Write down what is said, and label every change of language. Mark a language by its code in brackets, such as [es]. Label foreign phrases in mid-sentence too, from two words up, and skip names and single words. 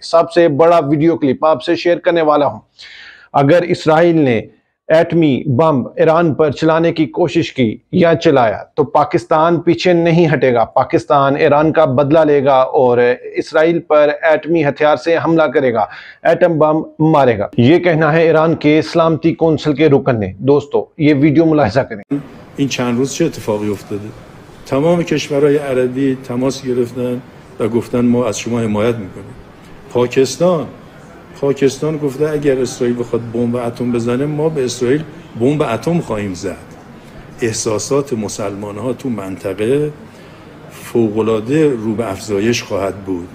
[hi] सबसे बड़ा वीडियो क्लिप आपसे शेयर करने वाला हूं। अगर इसराइल ने एटमी बम ईरान पर चलाने की कोशिश की या चलाया तो पाकिस्तान पीछे नहीं हटेगा। पाकिस्तान ईरान का बदला लेगा और इसराइल पर एटमी हथियार से हमला करेगा, एटम बम मारेगा। ये कहना है ईरान के सलामती कौंसिल के रुकन ने। दोस्तों ये वीडियो मुलाहिजा करें। [fa] این چند روز چه اتفاقی افتاده؟ تمام کشورهای عربی تماس گرفتن و گفتن ما از شما حمایت میکنیم. پاکستان گفته اگر اسرائیل بخواد بمب اتم بزنه ما به اسرائیل بمب اتم خواهیم زد. احساسات مسلمان‌ها تو منطقه فوق‌العاده رو به افزایش خواهد بود.